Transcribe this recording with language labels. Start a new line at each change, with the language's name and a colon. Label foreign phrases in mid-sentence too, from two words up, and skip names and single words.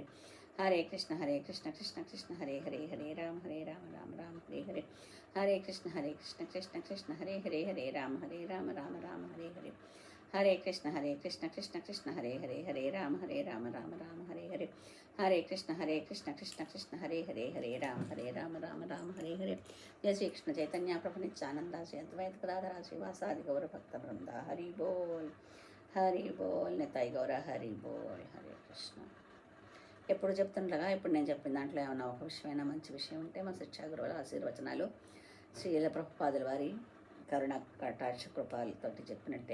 Sanskrit: హరే కృష్ణ కృష్ణ హరే రామ రామ రామ హరే హరే. హరే కృష్ణ కృష్ణ హరే రామ రామ రామ హరే హరే. హరే కృష్ణ కృష్ణ హరే రామ రామ రామ హరే హరే. హరే కృష్ణ కృష్ణ హరే రామ రామ రామ హరే హరే. జయ శ్రీకృష్ణ చైతన్య ప్రభు నిత్యానంద శ్రీ అద్వైత గదాధర శ్రీవాసాది గౌర భక్త బృంద. హరి బోల్ నితాయి గౌర హరి బోల్. హరే కృష్ణ.
Telugu: ఎప్పుడు చెప్తుండగా ఇప్పుడు నేను చెప్పిన దాంట్లో ఏమన్నా ఒక విషయమైనా మంచి విషయం ఉంటే మా శిక్షా గురువుల ఆశీర్వచనాలు శ్రీల ప్రభుపాదుల వారి కరుణ కటాక్ష కృపాలతోటి చెప్పినట్టే.